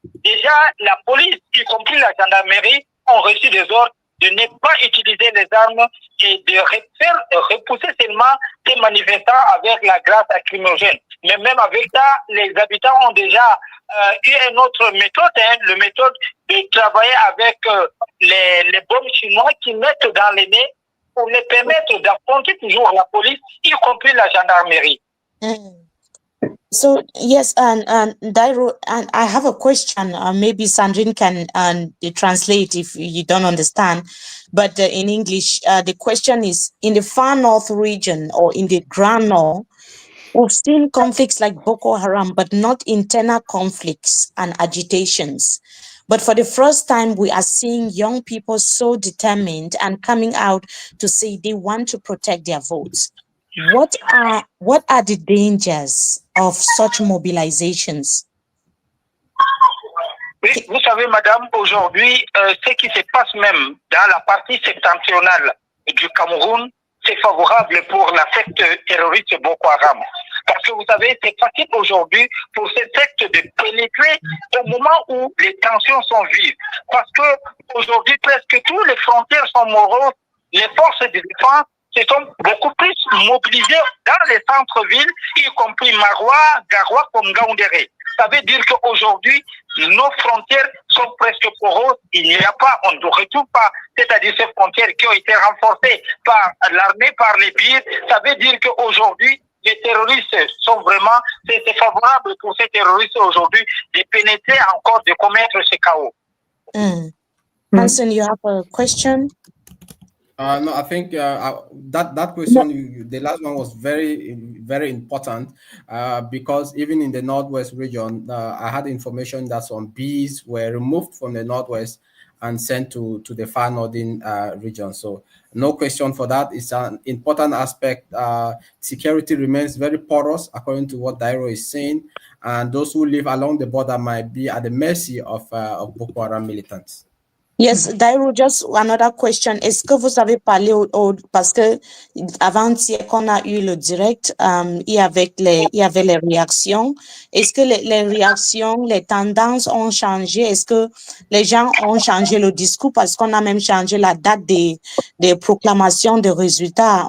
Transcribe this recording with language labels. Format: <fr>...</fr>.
<fr>Déjà, la police, y compris la gendarmerie, ont reçu des ordres de ne pas utiliser les armes et de faire repousser seulement des manifestants avec la grâce lacrymogène. Mais même avec ça, les habitants ont déjà eu une autre méthode, la méthode de travailler avec les bombes chinois qui mettent dans les nez pour les permettre d'affronter toujours la police, y compris la gendarmerie.</fr> <en>So yes, and Dairo, and I have a question. Maybe Sandrine can translate if you don't understand. But in English, the question is: in the far north region or in the Grand North, we've seen conflicts like Boko Haram, but not internal conflicts and agitations. But for the first time, we are seeing young people so determined and coming out to say they want to protect their votes. What are the dangers of such mobilizations?</en> <fr>Oui, vous savez, madame, aujourd'hui, ce qui se passe même dans la partie septentrionale du Cameroun, c'est favorable pour la secte terroriste Boko Haram. Parce que vous savez, c'est facile aujourd'hui pour cette secte de pénétrer au moment où les tensions sont vives. Parce que aujourd'hui, presque toutes les frontières sont moroses. Les forces de défense se sont beaucoup plus mobilisées dans les centres-villes, y compris Maroua, Garoua, comme Gaoundéré. Ça veut dire qu'aujourd'hui, nos frontières sont presque poreuses. Il n'y a pas, on ne retrouve pas, c'est-à-dire ces frontières qui ont été renforcées par l'armée, par les bires. Ça veut dire qu'aujourd'hui, les terroristes sont vraiment, c'est favorable pour ces terroristes aujourd'hui de pénétrer encore, de commettre ce chaos.</fr> <en>Hansen, you have a question? No, I think that question, the last one was very, very important because even in the Northwest region, I had information that some bees were removed from the Northwest and sent to the far northern region. So no question for that. It's an important aspect. Security remains very porous, according to what Dairo is saying, and those who live along the border might be at the mercy of Boko Haram militants. Yes, Dairo, just another question.</en> <fr>Est-ce que vous avez parlé parce que avant-hier qu'on a eu le direct, il y avait les réactions. Est-ce que les réactions, les tendances ont changé? Est-ce que les gens ont changé le discours parce qu'on a même changé la date des proclamations de résultats?</fr>